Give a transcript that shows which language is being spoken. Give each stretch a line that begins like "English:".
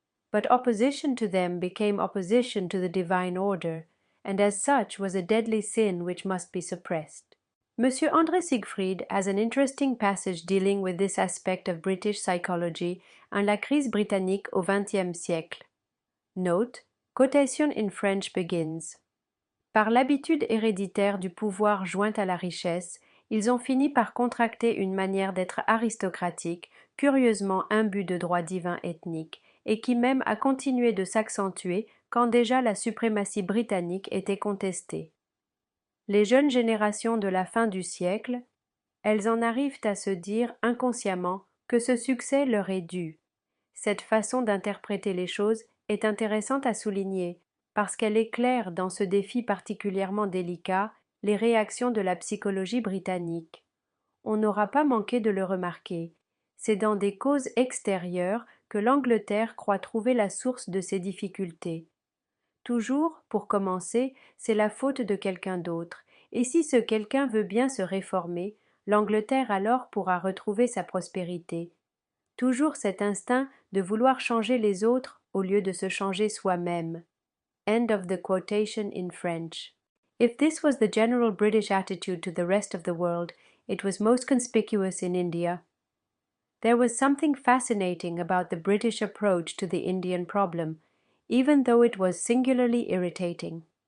English: But opposition to them became opposition to the divine order, and as such was a deadly sin which must be suppressed. Monsieur André Siegfried has an interesting passage dealing with this aspect of British psychology in La crise britannique au XXe siècle. Note: quotation in French begins.
French: Par l'habitude héréditaire du pouvoir jointe à la richesse, ils ont fini par contracter une manière d'être aristocratique, curieusement imbue de droits divins ethniques, et qui même a continué de s'accentuer quand déjà la suprématie britannique était contestée. Les jeunes générations de la fin du siècle, elles en arrivent à se dire inconsciemment que ce succès leur est dû. Cette façon d'interpréter les choses est intéressante à souligner, parce qu'elle éclaire dans ce défi particulièrement délicat les réactions de la psychologie britannique. On n'aura pas manqué de le remarquer. C'est dans des causes extérieures que l'Angleterre croit trouver la source de ses difficultés. Toujours, pour commencer, c'est la faute de quelqu'un d'autre, et si ce quelqu'un veut bien se réformer, l'Angleterre alors pourra retrouver sa prospérité. Toujours cet instinct de vouloir changer les autres au lieu de se changer soi-même.
English: End of the quotation in French. If this was the general British attitude to the rest of the world, it was most conspicuous in India. There was something fascinating about the British approach to the Indian problem, even though it was singularly irritating.